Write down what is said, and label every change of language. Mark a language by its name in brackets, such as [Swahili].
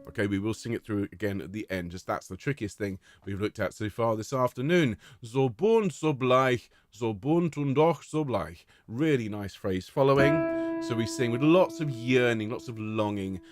[English] Okay, we will sing it through again at the end. Just that's the trickiest thing we've looked at so far this afternoon. [German] So bunt, so bleich, so bunt und doch so bleich. [English] Really nice phrase following. So we sing with lots of yearning, lots of longing.